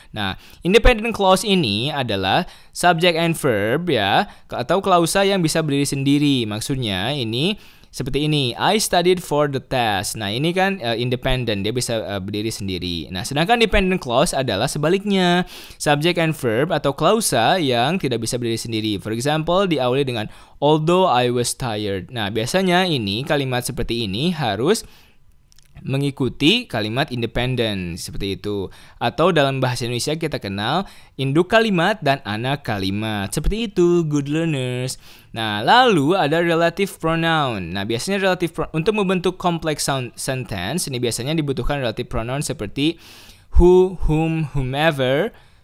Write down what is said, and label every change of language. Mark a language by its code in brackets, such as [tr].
[id] Nah, independent clause ini adalah subject and verb ya, atau klausa yang bisa berdiri sendiri. Maksudnya ini seperti ini, [en] I studied for the test. [id] Nah, ini kan independent, dia bisa berdiri sendiri. Nah, sedangkan dependent clause adalah sebaliknya, subject and verb atau klausa yang tidak bisa berdiri sendiri. [en] For example, [id] diawali dengan [en] although I was tired. [id] Nah, biasanya ini kalimat seperti ini harus mengikuti kalimat independent, seperti itu. Atau dalam bahasa Indonesia kita kenal induk kalimat dan anak kalimat, seperti itu, [en] good learners. [id] Nah, lalu ada relative pronoun. Nah, biasanya relative untuk membentuk complex sentence ini biasanya dibutuhkan relative pronoun seperti who, whom, whomever,